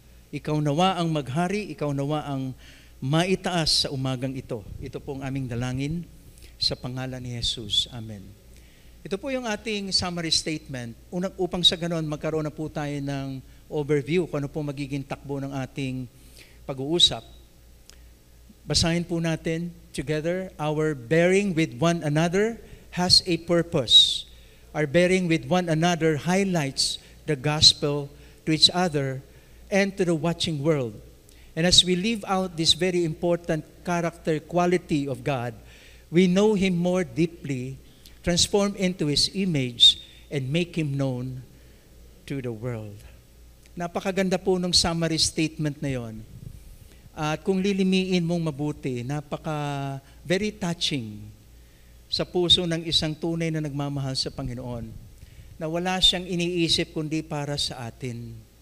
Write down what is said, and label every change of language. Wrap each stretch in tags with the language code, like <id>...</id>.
<tl>Ikaw nawa ang maghari, ikaw nawa ang maitaas sa umagang ito. Ito po ang aming dalangin sa pangalan ni Jesus. Amen. Ito po yung ating summary statement. Upang sa ganon, magkaroon na po tayo ng overview kung ano po magiging takbo ng ating pag-uusap. Basahin po natin together.</tl> <en>Our bearing with one another has a purpose. Our bearing with one another highlights the gospel to each other and to the watching world. And as we live out this very important character quality of God, we know Him more deeply, transform into His image, and make Him known to the world.</en> <tl>Napakaganda po ng summary statement na yon. At kung lilimiin mong mabuti, very touching sa puso ng isang tunay na nagmamahal sa Panginoon, na wala siyang iniisip kundi para sa atin.</tl>